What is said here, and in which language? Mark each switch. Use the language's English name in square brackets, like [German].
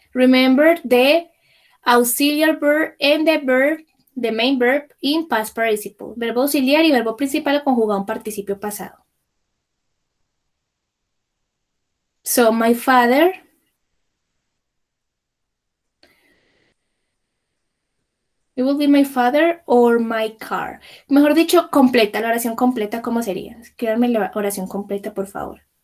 [English] Remember the auxiliary verb and the main verb in past participle. [Spanish] Verbo auxiliar y verbo principal conjugado en participio pasado. [English] So, my father it will be my father or my car. [Spanish] Mejor dicho, completa, la oración completa, ¿cómo sería? Escríbanme la oración completa, por favor.